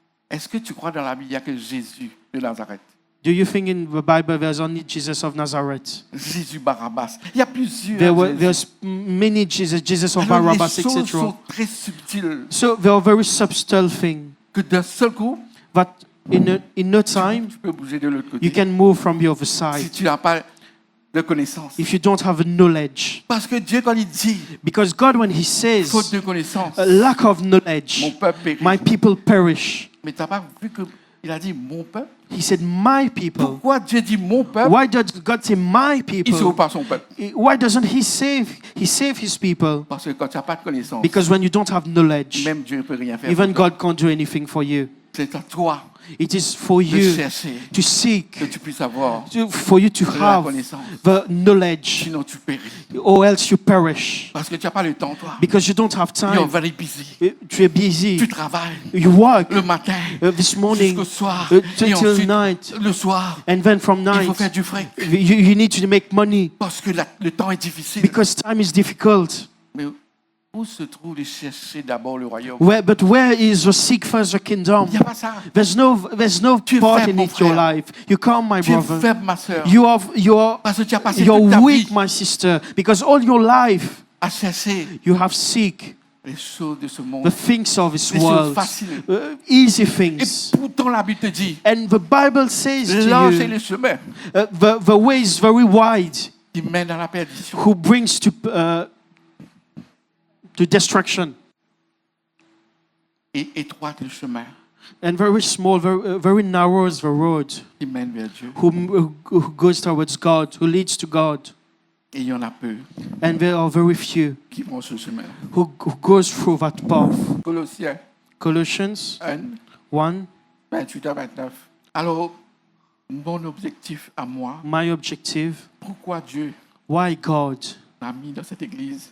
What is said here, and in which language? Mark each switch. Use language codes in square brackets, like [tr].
[fr] Est-ce que tu crois dans la Bible, il n'y a que Jésus de Nazareth? [en] Do you think in the Bible there's only Jesus of Nazareth? [fr] Jésus Barabbas. Il y a plusieurs Jésus. [en] There's many Jesus of [fr] Alors, [en] Barabbas, [fr] les choses [en] etc. [fr] sont très subtiles. [en] So there are very subtle things [fr] Que d'un seul coup, [en] that in no time [fr] tu peux bouger de l'autre côté. [en] you can move from the other [fr] Si [en] side [fr] tu n'as pas de connaissance. [en] if you don't have knowledge. [fr] Parce que Dieu, quand il dit [en] Because God, when He says [fr] faute de connaissance, [en] a lack of [fr] mon [en] knowledge, [fr] peuple périt. [en] my people perish. [fr] Mais tu n'as pas vu qu'il a dit mon peuple? [en] He said, my people. [fr] Pourquoi Dieu dit mon peuple? [en] Why does God say my [fr] Il ne sauve [en] people? [fr] pas son peuple. [en] Why doesn't He save His people? [fr] Parce que quand tu n'as pas de connaissance, [en] Because when you don't have knowledge, [fr] même Dieu ne peut rien faire. [en] even [fr] pour toi. [en] God can't do anything for you. [fr] C'est à toi [en] It is for [fr] de [en] you [fr] chercher, [en] to seek, [fr] que tu puisses avoir [en] for you to [fr] de la [en] have [fr] connaissance. [en] the knowledge, [fr] Sinon tu péris. [en] or else you perish. [fr] Parce que tu n'as pas le temps, toi. [en] Because you don't have You are time. very busy. [fr] Tu es busy. Tu travailles [en] You work [fr] le matin [en] this morning [fr] jusqu'au soir. Et [en] till [fr] ensuite, [en] night. [fr] le soir, [en] And then from [fr] il [en] night, [fr] faut faire du fric. [en] you need to make money. [fr] Parce que le temps est difficile. [en] Because time is difficult. [fr] Mais où se trouve de chercher d'abord le royaume? [en] But where is the seek first the kingdom? [fr] Il n'y a pas ça. [en] There's no [fr] Tu es [en] part [fr] faible, [en] in [fr] mon [en] it your [fr] frère. [en] life. You can't, my [fr] Tu es [en] brother. [fr] faible, ma soeur. [en] You're [fr] Parce que tu as passé toute ta [en] weak, [fr] vie [en] my sister. Because all your life [fr] à chercher [en] you have seek [fr] les choses de ce monde, [en] the things of this [fr] les choses [en] world, [fr] faciles. [en] easy [fr] Et [en] things. [fr] pourtant, la Bible te dit, [en] And the Bible says to [fr] large est [en] you, [fr] le chemin [en] the way is very wide, [fr] qui mène à la perdition. [en] who brings to destruction, [fr] Et étroit est le chemin [en] and very small, very narrow is the road [fr] qui mène vers Dieu. [en] who goes towards God, who leads to God. [fr] Et il y en a peu [en] And there are very few [fr] qui vont ce chemin. [en] who goes through that path. [fr] Colossiens [en] Colossians 1, 1, [fr] 28 à 29. Alors, mon objectif à moi, [en] my objective, [fr] pourquoi Dieu [en] why God [fr] m'a mis dans cette église